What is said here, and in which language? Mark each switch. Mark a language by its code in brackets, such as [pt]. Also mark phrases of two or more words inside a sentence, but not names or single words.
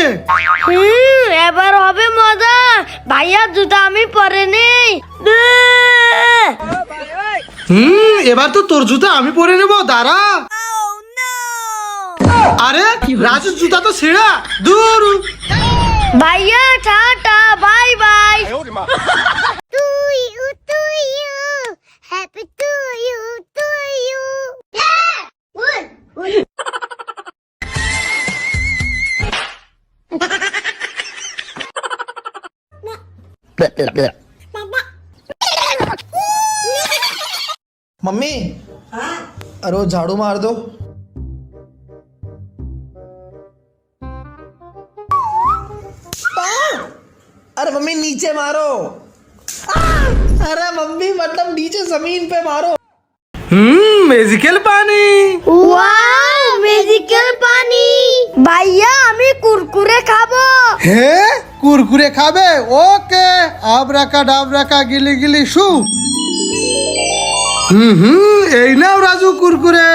[bn] এবার হবে মজা। ভাইয়া জুতা আমি পরে নেই। এবার তো তোর জুতা আমি পরে নেব, দাঁড়া। আরে রাজুর জুতা তো ছেঁড়া, দূর। ভাইয়া টাটা, বাই বাই। [en] To you, happy to you. Yeah! Wood. [hi] मम्मी अरे वो झाड़ू मार दो। अरे मम्मी नीचे मारो। अरे मम्मी मतलब नीचे जमीन पे मारो। [bn] ম্যাজিক্যাল পানি। ওয়াও, ম্যাজিক্যাল পানি। ভাইয়া আমি কুরকুরে খাবো। হ্যাঁ কুরকুরে খাবে? ওকে, আবরাকা ডাবরাকা গিলি গিলি শু। এই নাও রাজু কুরকুরে।